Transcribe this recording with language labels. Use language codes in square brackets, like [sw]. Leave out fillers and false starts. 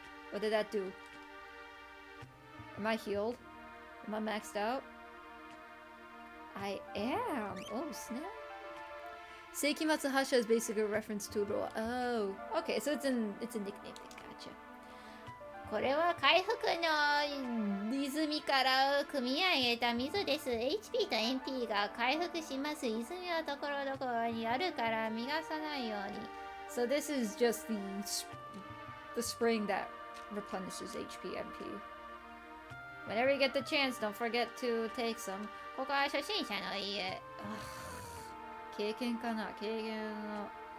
[en] What did that do? Am I healed? Am I maxed out? I am. Oh, snap. Seikimatsu Hasha is basically a reference to Roa. Oh, okay, so it's a nickname thing. Gotcha. [ja] これは回復の泉から汲み上げた水です。 HP と MP が回復します。泉はところどころにあるから逃がさないように。 [en] So this is just the spring that replenishes HP, MP. Whenever you get the chance, don't forget to take some. [ja] ここは初心者の家。経験かな？経験の。